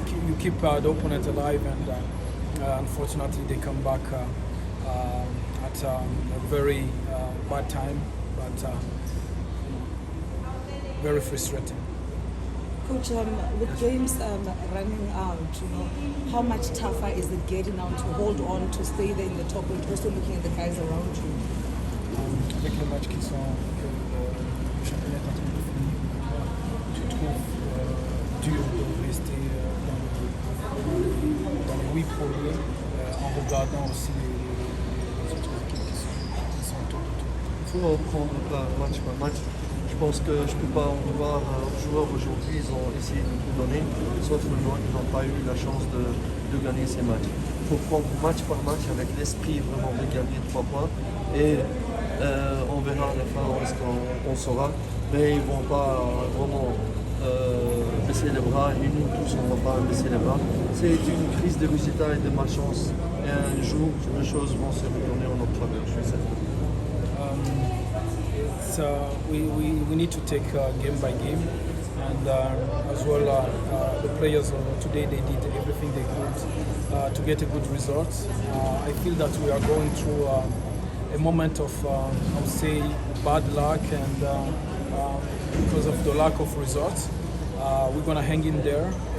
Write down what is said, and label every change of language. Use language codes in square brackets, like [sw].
[en] You keep the opponent alive, and unfortunately they come back at a very bad time, but very frustrating. Coach, with games running out, how much tougher is it getting now to hold on, to stay there in the top, and also looking at the guys around you? [fr] Avec les matchs qui sont que le championnat est en train de finir, tu trouves dur de rester dans les 8 premiers en regardant aussi les autres équipes qui sont autour de toi. Il faut prendre match par match. Je pense que je ne peux pas en vouloir aux joueurs aujourd'hui, ils ont essayé de tout donner, sauf que ils n'ont pas eu la chance de gagner ces matchs. Il faut prendre match par match avec l'esprit vraiment de gagner 3 points et on verra à la fin où est-ce qu'on saura, mais ils ne vont pas vraiment baisser les bras et nous tous on ne va pas baisser les bras. C'est une crise de résultats et de malchance un jour, les choses vont se retourner en notre faveur, je suis certain. [en] We need to take game by game, and as well the players today they did everything they could to get a good result. I feel that we are going through a moment of I would say bad luck, and because of the lack of results, we're gonna hang in there.